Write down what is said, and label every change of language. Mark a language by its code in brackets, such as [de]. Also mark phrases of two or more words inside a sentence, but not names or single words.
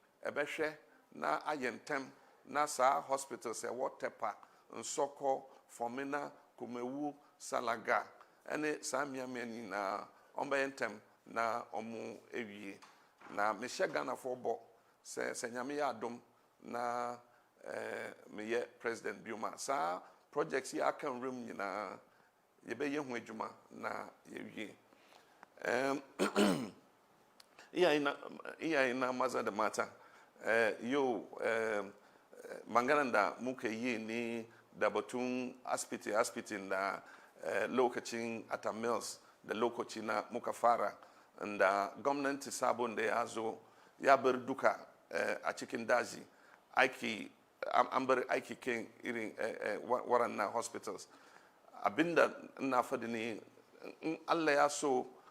[ak] ɛbɛhwɛ na ayɛ ntɛm na saa hospitals ɛwɔ Tepa, Nsɔkɔ, Fomena, Kumewu, Salaga ɛne saa mmeammea nyinaa ɔmbɛyɛ ntɛm na ɔmo ewie. Na mehyɛ Ghanafoɔ bɔ sɛ Nyame yɛ adom na meyɛ president bioma, saa projects yi aka nwuram nyinaa yɛbɛyɛ ho adwuma na yɛwie. [ha] Ina maza da mata yau maganan da muka yi ne da batun asibitin da lokacin Atta Mills da lokaci na muka fara, da gwamnati sabon da ya zo ya bar duka a cikin daji aiki amber aiki king irin warannan hospitals abinda na faɗi ne in Allah ya so